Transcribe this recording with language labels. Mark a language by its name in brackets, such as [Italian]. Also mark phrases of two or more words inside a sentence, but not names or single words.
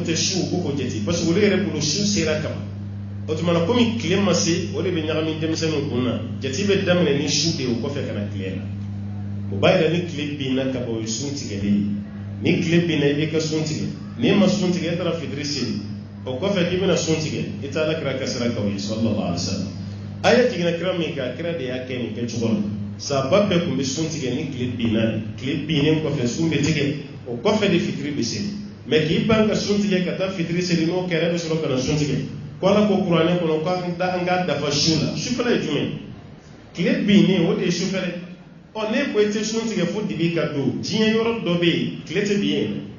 [Bambara] tɛ su o ko jate [French] parce que [Bambara] olu yɛrɛ bolo su sera kama o tuma na komi tile ma se o de bɛ ɲagami denmisɛnninw kun na jate bɛ daminɛ ni su de o kɔfɛ ka na tile la o b'a yira ni tile binna ka bɔ o ye sun tigɛlen ye ni tile binna i b'i ka sun tigɛ n'i ma sun tigɛ e taara fitiri seli o kɔfɛ k'i bɛna sun tigɛ i t'a la kira kasira k'aw ye [Arabic] صلى الله عليه وسلم [Bambara] aya jiginna kira min kan kira de y'a kɛ nin kɛcogo la sahaba bɛɛ tun bɛ sun tigɛ ni tile binna de tile binnen kɔfɛ sun bɛ tigɛ o kɔfɛ de fitiri bɛ seli mɛ k'i ban ka sun tigɛ ka taa fitiri seli n'o kɛra bɛ sɔrɔ ka na sun tigɛ ko ala ko kuranɛ kɔnɔ ko an k'a dafa su la sufɛla ye jumɛn tile binnen o de ye sufɛla ɔ ne ko i tɛ sun tigɛ fo dibi ka don diɲɛ yɔrɔ dɔ bɛ yen tile tɛ bi yen